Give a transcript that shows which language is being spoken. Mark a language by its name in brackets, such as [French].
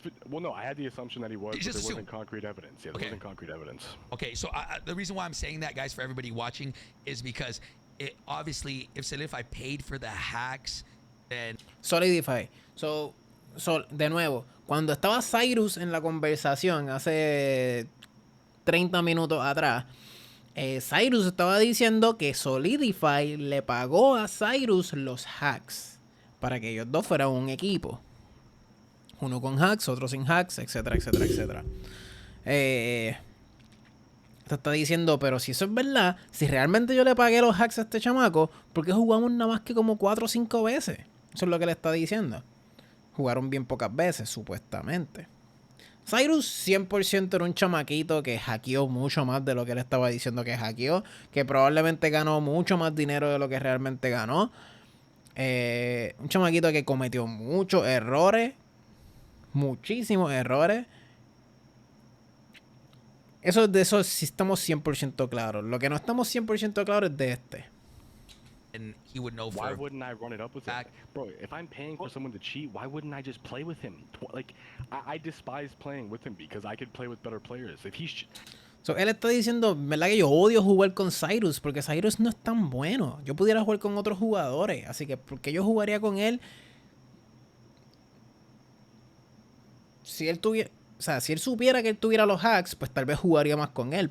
[English] Well, no, I had the assumption that he was, but there assume. wasn't concrete evidence. Yeah, there wasn't concrete evidence. Okay, so the reason why I'm saying that, guys, for everybody watching, is because obviously, if I paid for the hacks, then Solidify. [Spanish] So, de nuevo, cuando estaba Cyrus en la conversación hace 30 minutos atrás, Cyrus estaba diciendo que Solidify le pagó a Cyrus los hacks para que ellos dos fueran un equipo. Uno con hacks, otro sin hacks, etcétera, etcétera, etcétera. Te está diciendo, pero si eso es verdad, si realmente yo le pagué los hacks a este chamaco, ¿por qué jugamos nada más que como 4 o 5 veces? Eso es lo que le está diciendo. Jugaron bien pocas veces, supuestamente. Cyrus 100% era un chamaquito que hackeó mucho más de lo que él estaba diciendo que hackeó, que probablemente ganó mucho más dinero de lo que realmente ganó. Un chamaquito que cometió muchos errores, muchísimos errores. De eso sí estamos 100% claros. Lo que no estamos 100% claros es de este. [English] And he would know. Why wouldn't I run it up with him? Bro, if I'm paying for someone to cheat, why wouldn't I just play with him? Like, I despise playing with him because I could play with better players. [Spanish] So, él está diciendo, ¿verdad? Que yo odio jugar con Cyrus porque Cyrus no es tan bueno. Yo pudiera jugar con otros jugadores. Así que, ¿por qué yo jugaría con él? Si él tuviera... O sea, si él supiera que él tuviera los hacks, pues tal vez jugaría más con él.